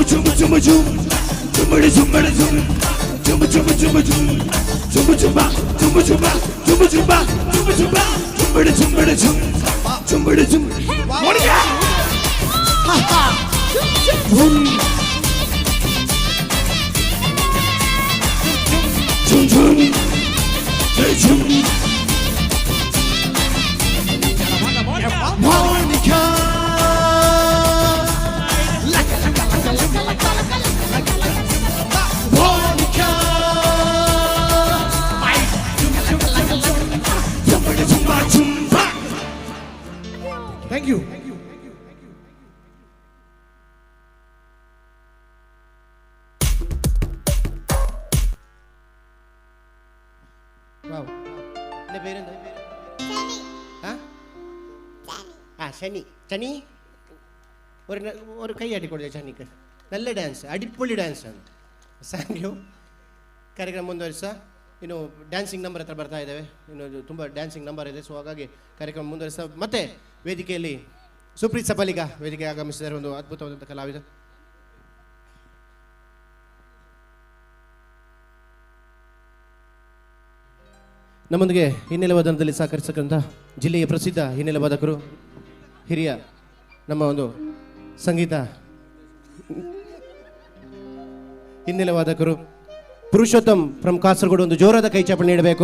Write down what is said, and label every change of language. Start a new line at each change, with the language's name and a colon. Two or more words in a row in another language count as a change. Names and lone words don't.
English: chumba chumba chum, chumba chumba chum, chumba chumba chumba chum, chumba chumba chumba chumba, chumba chumba chumba chumba, chumba chumba chum, chumba chumba, Monica, ha ha, chum chum chum, chum, Monica. Thank you. Wow.
Malayalam: എന്റെ പേരെന്താ? ശനി ശനി ഒരു കൈ ആട്ടിക്കൊടുത്ത ശനിക്ക് നല്ല
Kannada: ಡ್ಯಾನ್ಸ್ ಅಡಿಪೊಳ್ಳಿ ಡ್ಯಾನ್ಸ್ ആണ്
English: thank you
Kannada: ಕಾರ್ಯಕ್ರಮ ಮುಂದುವರಿಸ ಇನ್ನು
English: dancing number
Kannada: ಹತ್ರ ಬರ್ತಾ ಇದ್ದೇವೆ ಇನ್ನು ತುಂಬ
English: dancing number
Kannada: ಇದೆ ಸೊ ಹಾಗಾಗಿ ಕಾರ್ಯಕ್ರಮ ಮುಂದುವರಿಸ ಮತ್ತೆ ವೇದಿಕೆಯಲ್ಲಿ ಸುಪ್ರೀತ್ ಸಬಲಿಗ ವೇದಿಕೆ ಆಗಮಿಸಿದರೆ ಒಂದು ಅದ್ಭುತವಾದಂಥ ಕಲಾವಿದ ನಮ್ಮೊಂದಿಗೆ ಹಿನ್ನೆಲೆ ವಾದನದಲ್ಲಿ ಸಹಕರಿಸತಕ್ಕಂಥ ಜಿಲ್ಲೆಯ ಪ್ರಸಿದ್ಧ ಹಿನ್ನೆಲೆ ವಾದಕರು ಹಿರಿಯ ನಮ್ಮ ಒಂದು ಸಂಗೀತ ಹಿನ್ನೆಲೆ ವಾದಕರು ಪುರುಷೋತ್ತಮ್ ಫ್ರಮ್ ಕಾಸರಗೋಡು ಒಂದು ಜೋರಾದ ಕೈ ಚಾಪಣೆ ನೀಡಬೇಕು.